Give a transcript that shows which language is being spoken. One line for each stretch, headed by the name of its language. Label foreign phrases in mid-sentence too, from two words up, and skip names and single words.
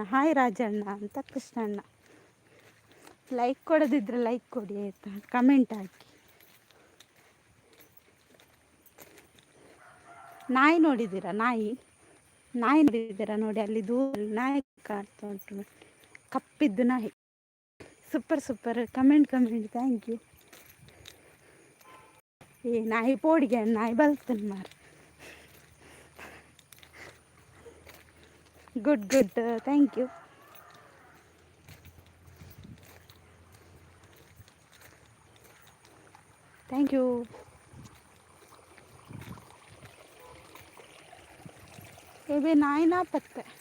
Kannada: ಹಾಯ್ ರಾಜಣ್ಣ ಅಂತ ಕೃಷ್ಣಣ್ಣ. ಲೈಕ್ ಕೊಡೋದಿದ್ರೆ ಲೈಕ್ ಕೊಡಿ ಆಯಿತಾ, ಕಮೆಂಟ್ ಹಾಕಿ. ನಾಯಿ ನೋಡಿದ್ದೀರಾ? ನಾಯಿ ನೋಡಿದ್ದೀರಾ? ನೋಡಿ ಅಲ್ಲಿ ದೂರ ನಾಯಿ ಕಾಡ್ತಾ ಉಂಟು, ಕಪ್ಪಿದ್ದು ನಾಯಿ. ಸೂಪರ್, ಕಮೆಂಟ್
English: thank you.
Tulu: ಏ ನಾಯಿ ಪೋಡಿಗೆ ನಾಯಿ ಬಲ್ತನ್ ಮಾರು.
English: good thank you. thank you.
Tulu: ಏ ನಾಯಿನ ಪತ್ತೆ.